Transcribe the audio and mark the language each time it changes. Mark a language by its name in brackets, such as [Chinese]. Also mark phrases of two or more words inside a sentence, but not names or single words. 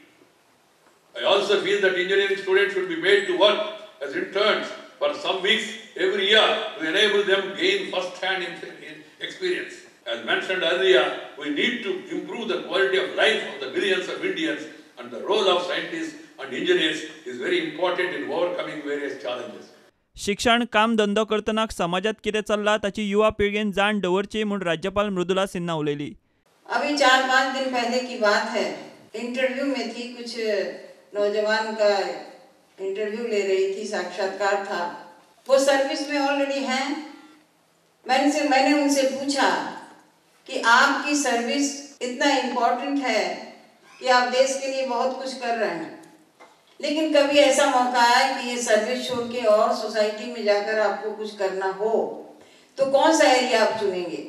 [English] I also feel that engineering students should be made to work as interns for some weeks every year to enable them gain first-hand experience. As mentioned earlier, we need to improve the quality of life of the millions of Indians, and the role of scientists and engineers is very important in overcoming various challenges. [Konkani] शिक्षण काम धंदो करतना समाजात कितें चल्ला ताची युवा पिळगेन जाण दवरची म्हूण राज्यपाल मृदुला सिन्हा उलयली। [Hindi] अभी 4-5 दिन पहले की बात है, इंटरव्यू में थी, कुछ नौजवान का इंटरव्यू ले रही थी, साक्षात्कार था। वो सर्विस में ऑलरेडी हैं। मैंने उनसे पूछा कि आपकी सर्विस इतना इम्पोर्टेंट है कि आप देश के लिए बहुत कुछ कर रहे हैं, लेकिन कभी ऐसा मौका आए कि ये सर्विस छोड़ के और सोसाइटी में जाकर आपको कुछ करना हो तो कौन सा एरिया आप चुनेंगे?